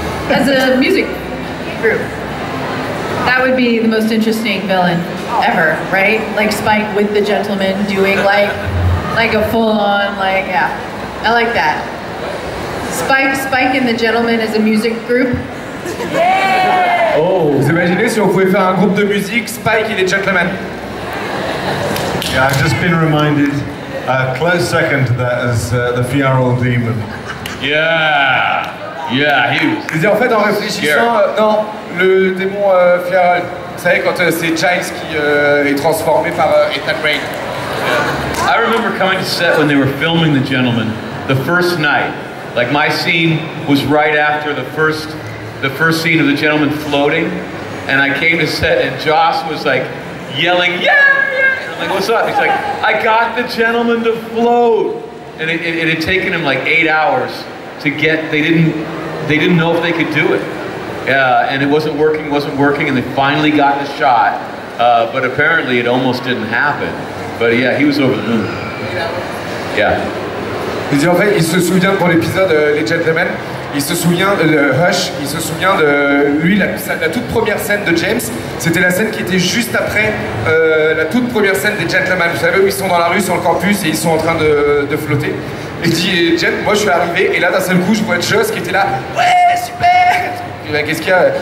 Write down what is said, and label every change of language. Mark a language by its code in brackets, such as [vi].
[en] As a music group. That would be the most interesting villain ever, right? Like Spike with the Gentleman doing like a full-on, yeah. I like that. Spike and the Gentleman as a music group. Yeah! [fr] Oh, vous imaginez si on pouvait faire un groupe de musique, Spike et les Gentlemen? [en] Yeah, I've just been reminded, close second to that is the Fieral Demon. Yeah, yeah, he was. [fr] Je dis en fait en réfléchissant, non, le démon Fieral. Vous savez quand c'est Giles qui est transformé par Ethan Rain. [en] I remember coming to set when they were filming The Gentleman, the first night. Like my scene was right after the first scene of The Gentleman floating, and I came to set and Joss was like yelling, yeah, yeah. And I'm like, what's up? He's like, I got The Gentleman to float. And it had taken him like 8 hours to get, they didn't know if they could do it. And it wasn't working, and they finally got the shot. But apparently it almost didn't happen. But yeah, he was over the moon. Yeah. [fr] Il dit en fait, il se souvient pour l'épisode Les Gentlemen, il se souvient de Hush, il se souvient de lui, la toute première scène de James, c'était la scène qui était juste après la toute première scène des Gentlemen. Vous savez où ils sont dans la rue sur le campus et ils sont en train de flotter. Et il dit, moi je suis arrivé et là d'un seul coup je vois Joss qui était là, ouais super. Qu'est-ce qu'il y a?